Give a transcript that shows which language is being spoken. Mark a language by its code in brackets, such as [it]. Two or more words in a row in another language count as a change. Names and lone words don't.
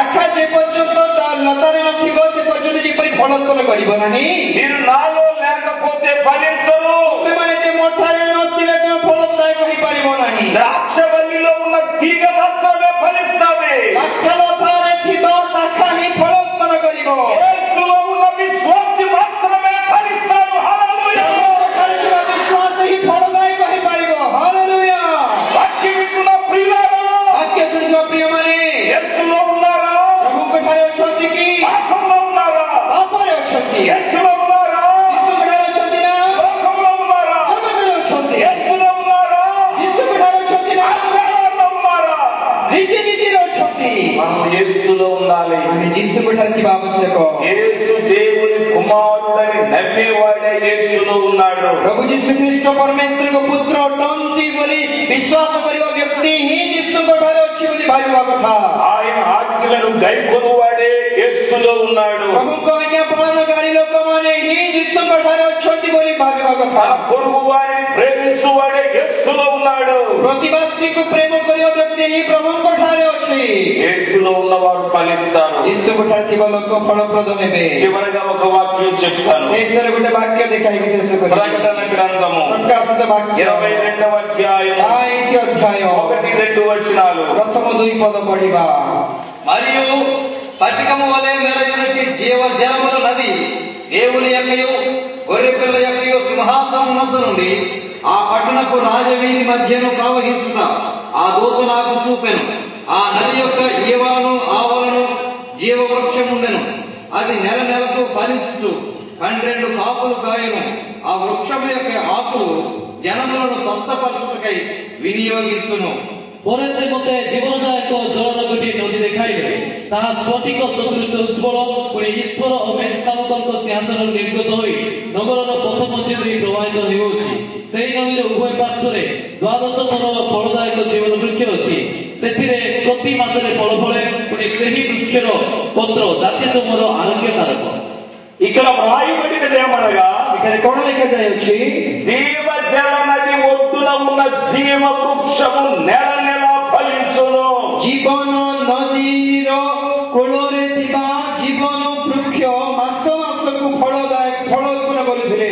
[or] ଯେ ପର୍ଯ୍ୟନ୍ତ ତାର ଲତାରେ ନଥିବ ସେ ପର୍ଯ୍ୟନ୍ତ ଯେପରି ଫଳୋତ୍ପନ୍ନ କରିବ ନାହିଁ। [te] మీరు నాలో లేకపోతే ఫలించరు. [or] ତୁମେମାନେ ଯେ ମୋଠାରେ ନଥିଲେ ତୁମେ ଫଳଦାୟକ ହୋଇପାରିବ ନାହିଁ। [te] ద్రాక్షవల్లిలో ఉన్న తీగ మాత్రమే ఫలిస్తాది. [or] ద్రాక్షలତାରେ ଥିବା ଶାଖା ହିଁ ଫଳୋତ୍ପନ୍ନ କରିବ। [te] యేసులో ఉన్న విశ్వాసీ మాత్రమే ఫలిస్తాడు. హల్లెలూయా. [or] విశ్వాସ ହିଁ ଫଳଦାୟକ ହୋଇପାରିବ। హల్లెలూయా। [te] వాక్య వింటున్న ప్రియులారా, [or] వాక్య ଶୁଣୁଥିବା ପ୍ରିୟମାନେ [te] యేసులో ఉన్నారా? [or] ପ୍ରଭୁଙ୍କ ଠାରେ ଅଛନ୍ତି କି? [te] పాపంలో ఉన్నారా? [or] ପାପରେ ଅଛନ୍ତି। [te] యేసులో ఉన్నారా? [or] ଯୀଶୁଙ୍କ ଠାରେ ଅଛନ୍ତି ନା? [te] లోకంలో ఉన్నారా? [or] ଜଗତରେ ଅଛନ୍ତି। [te] యేసులో ఉన్నారా? [or] ଯୀଶୁଙ୍କ ଠାରେ ଅଛନ୍ତି ନା? [te] ఆచారాల్లో ఉన్నారా? [or] ରୀତିନୀତିରେ ଅଛନ୍ତି। [te] మనం యేసులో ఉండాలి. [or] ଆମେ ଯୀଶୁଙ୍କ ଠାରେ ଥିବା ଆବଶ୍ୟକ। [te] యేసు దేవుని కుమారుడని నమ్మేవాడే యేసులో ఉన్నాడు. [or] ପ୍ରଭୁ ଯୀଶୁ ଖ୍ରୀଷ୍ଟ ପରମେଶ୍ୱରଙ୍କ ପୁତ୍ର ଅଟନ୍ତି ବୋଲି ବିଶ୍ୱାସ କରିବା ବ୍ୟକ୍ତି ହିଁ ଯୀଶୁଙ୍କ ଠାରେ ଅଛି ବୋଲି ଭାବିବା କଥା। [te] ఆయన ఆజ్ఞలను గైకొనువాడే యేసులో ఉన్నాడు. [or] ପ୍ରଭୁଙ୍କ ଆଜ୍ଞା ପାଳନକାରୀ ଲୋକମାନେ ହିଁ ଯୀଶୁଙ୍କ ଠାରେ ଅଛନ୍ତି ବୋଲି ଭାବିବା କଥା। [te] తన పొరుగు వారిని ప్రేమించువాడే యేసులో ఉన్నాడు. [or] ପ୍ରତିବାସୀକୁ ପ୍ରେମ କରିବା ବ୍ୟକ୍ତି ହିଁ ପ୍ରଭୁଙ୍କ ଠାରେ ଅଛି। [te] యేసులో ఉన్నవారు ఫలిస్తారు. [or] ଯୀଶୁଙ୍କ ଠାରେ ଥିବା ଲୋକ ଫଳପ୍ରଦ ହେବେ। [te] చివరిగా ఒక వాక్యం చెప్తాను. [or] ଶେଷରେ ଗୋଟେ ବାକ୍ୟ ଦେଖାଇକି ଶେଷ କରିବି। [te] ప్రకటన గ్రంథము [or] ପ୍ରକାଶିତ ବାକ୍ୟ [te] 22వ అధ్యాయం [or] 22 ଅଧ୍ୟାୟ [te] 1-2 వచనాలు. [or] ପ୍ରଥମ 2 ପଦ పଢିବା। [te] మరియు స్ఫటికము వలె మెరయునటి జీవ జలముల నది దేవుని యొక్కయు గొర్రె పిల్ల యొక్కయు సింహాసనం వద్ద నుండి ఆ పట్టణపు రాజవీధి మధ్యను ప్రవహించుట ఆ దూత నాకు చూపెను. ఆ నది యొక్క ఈవలను ఆవలను జీవవృక్షం ఉండెను. అది నెల నెలకు ఫలించుచు 12 కాపులు కాయను. ఆ వృక్షం యొక్క ఆకులు జనములను స్వస్థపరచుటకై వినియోగిస్తును। [or] ପରେ ସେ ମୋତେ ଜୀବନଦାୟକ ଜଳର ଗୋଟିଏ ନଦୀ ଦେଖାଇଲେ। ତାହା ସ୍ଫଟିକ ସଦୃଶ ଉଜ୍ଜ୍ୱଳ ପୁଣି ଈଶ୍ୱର ଓ ମେଷପାଳକଙ୍କ ସିଂହାସନରୁ ନିର୍ଗତ ହୋଇ ନଗରର ପଥ ମଝି ଦେଇ ପ୍ରବାହିତ ହେଉଅଛି। ସେହି ନଦୀର ଉଭୟ ପାର୍ଶ୍ୱରେ 12 ପଦର ଫଳଦାୟକ ଜୀବନ ବୃକ୍ଷ ଅଛି। ସେଥିରେ ପ୍ରତି ମାସରେ ଫଳ ଫଳେ। ପୁଣି ସେହି ବୃକ୍ଷର ପତ୍ର ଜାତି ସମୂହର ଆରୋଗ୍ୟକାରକ। [te] ఇక్కడ వ్రాయబడినది ఏమనగా, [or] ఇక్కడ କଣ ଲେଖାଯାଇଅଛି? [te] జీవ జల నది ఒడ్డున ఉన్న జీవ వృక్షము నెల నెల ఫలించును। [or] ଜୀବନ ନଦୀର କୂଳରେ ଥିବା ଜୀବନ ବୃକ୍ଷ ମାସ ମାସକୁ ଫଳ ଉତ୍ପନ୍ନ କରୁଥିଲେ।